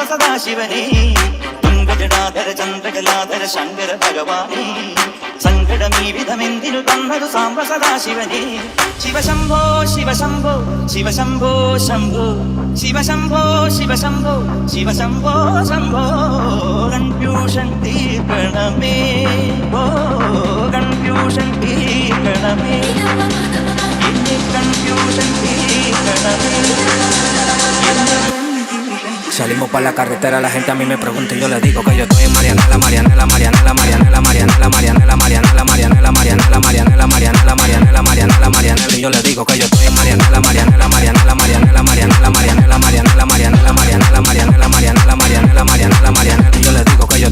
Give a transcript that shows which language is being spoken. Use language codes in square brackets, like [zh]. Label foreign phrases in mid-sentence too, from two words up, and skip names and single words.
[ml] സദാശിവനേ തുങ്കജടാധര ചന്ദ്രകലാധര ശങ്കര ഭഗവാനി സങ്കടമീ വിധമെന്തിനു തന്നത് സാംബ സദാശിവനേ ശിവശംഭോ ശിവശംഭോ ശിവശംഭോ ശംഭോ ശിവശംഭോ ശിവശംഭോ ശിവശംഭോ ശംഭോ കൺഫ്യൂഷൻ തീർക്കണമേ ഓ കൺഫ്യൂഷൻ തീർക്കണമേ കൺഫ്യൂഷൻ തീർക്കണമേ. [es] Salimos pa' la carretera, la gente a mí me pregunta y yo le digo que yo estoy en Marianela, Marianela, Marianela, Marianela, Marianela, Marianela, Marianela, Marianela, Marianela, Marianela, Marianela, Marianela, Marianela, Marianela, y yo le digo que yo estoy en Marianela, Marianela, Marianela, Marianela, Marianela, Marianela, Marianela, Marianela, Marianela, Marianela, Marianela, Marianela, Marianela, Marianela, y yo le digo que yo